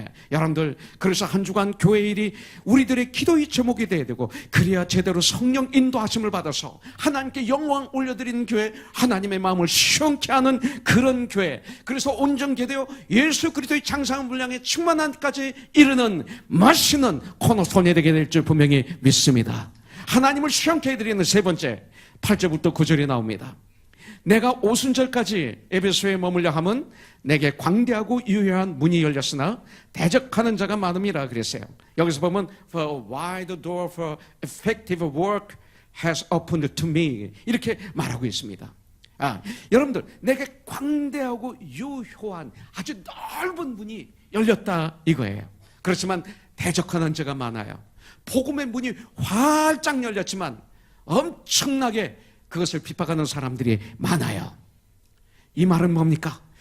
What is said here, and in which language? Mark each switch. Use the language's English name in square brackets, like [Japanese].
[Korean] 여러분들 그래서 한 주간 교회 일이 우리들의 기도의 제목이 돼야 되고, 그래야 제대로 성령 인도하심을 받아서 하나님께 영광 올려드리는 교회, 하나님의 마음을 시원케 하는 그런 교회, 그래서 온전케되어 예수 그리스도의 장성한 분량에 충만한 데까지 이르는 맛있는 코너스톤이 되게 될 줄 분명히 믿습니다. 하나님을 시원케 해드리는 세 번째 8절부터 9절이 나옵니다. 내가 오순절까지 에베소에 머물려 함은 내게 광대하고 유효한 문이 열렸으나 대적하는 자가 많음이라 그랬어요. 여기서 보면 [English] For wide door for effective work has opened to me, [Korean] 이렇게 말하고 있습니다. 여러분들 내게 광대하고 유효한 아주 넓은 문이 열렸다 이거예요. 그렇지만 대적하는 자가 많아요. 복음의 문이 활짝 열렸지만 엄청나게 그것을 핍박하는 사람들이 많아요. 이 말은 뭡니까?